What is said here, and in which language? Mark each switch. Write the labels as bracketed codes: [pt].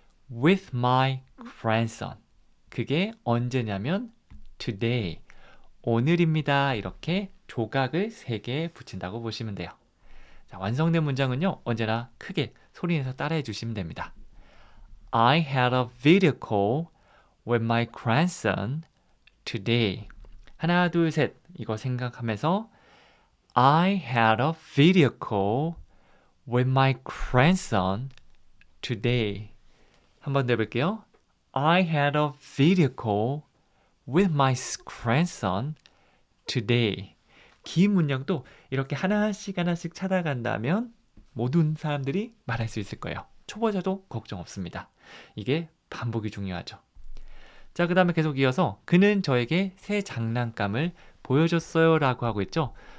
[en] With my grandson. [ko] 그게 언제냐면 today. 오늘입니다. 이렇게 조각을 3개 붙인다고 보시면 돼요. 자, 완성된 문장은요. 언제나 크게 소리내서 따라해 주시면 됩니다. [en] I had a video call with my grandson today. [ko] 하나, 둘, 셋. 이거 생각하면서 [en] I had a video call with my grandson today. [ko] 한 번 더 해볼게요. [en] I had a video call with my grandson today. [ko] 긴 문장도 이렇게 하나씩 하나씩 찾아간다면 모든 사람들이 말할 수 있을 거예요. 초보자도 걱정 없습니다. 이게 반복이 중요하죠. 자, 그 다음에 계속 이어서 그는 저에게 새 장난감을 보여줬어요 라고 하고 있죠.